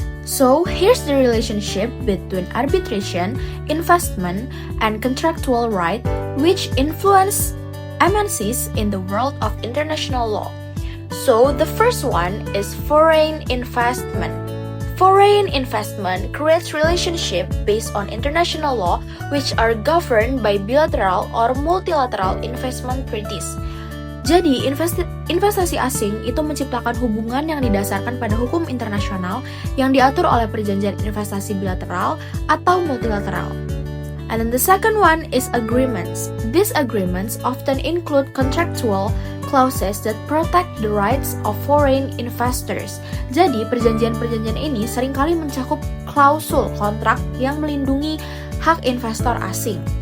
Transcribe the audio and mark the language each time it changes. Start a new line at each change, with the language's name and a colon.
English: So, here's the relationship between arbitration, investment, and contractual right which influence MNCs in the world of international law. So, the first one is foreign investment. Foreign investment creates relationship based on international law which are governed by bilateral or multilateral investment treaties.
Indonesian: Jadi, investasi asing itu menciptakan hubungan yang didasarkan pada hukum internasional yang diatur oleh perjanjian investasi bilateral atau multilateral.
English: And then the second one is agreements. These agreements often include contractual clauses that protect the rights of foreign investors.
Indonesian: Jadi, perjanjian-perjanjian ini seringkali mencakup klausul kontrak yang melindungi hak investor asing.